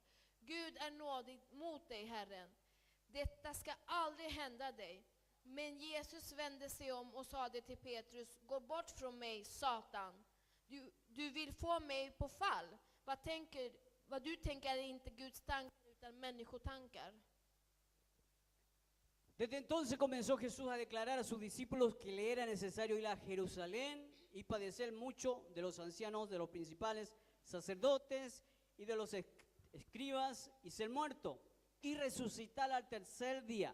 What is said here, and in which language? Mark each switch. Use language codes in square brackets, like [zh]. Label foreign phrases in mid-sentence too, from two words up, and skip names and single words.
[sv] Gud är nådig mot dig, Herren. Detta ska aldrig hända dig. Men Jesus vände sig om och sade till Petrus, gå bort från mig, Satan. Du vill få mig på fall. Vad du tänker är inte Guds tankar utan människotankar. [es] Desde entonces comenzó Jesús a declarar a sus discípulos que le era necesario ir a Jerusalén y padecer mucho de los ancianos, de los principales sacerdotes y de los escribas y ser muerto y resucitar al tercer día.